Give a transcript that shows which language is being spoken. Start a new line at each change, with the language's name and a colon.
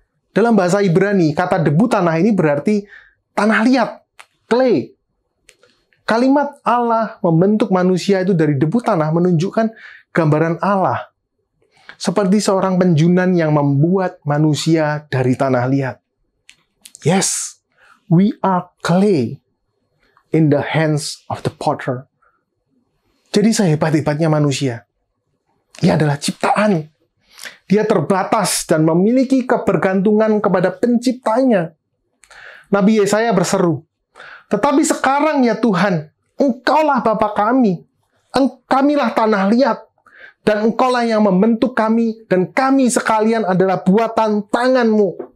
Indonesian: Dalam bahasa Ibrani, kata debu tanah ini berarti tanah liat, clay. Kalimat Allah membentuk manusia itu dari debu tanah menunjukkan gambaran Allah. Seperti seorang penjunan yang membuat manusia dari tanah liat.
English: Yes, we are clay in the hands of the potter.
Indonesian: Jadi sehebat-hebatnya manusia, ia adalah ciptaan. Dia terbatas dan memiliki kebergantungan kepada penciptanya. Nabi Yesaya berseru, "Tetapi sekarang ya Tuhan, Engkaulah Bapa kami, kamilah tanah liat, dan Engkaulah yang membentuk kami, dan kami sekalian adalah buatan tangan-Mu."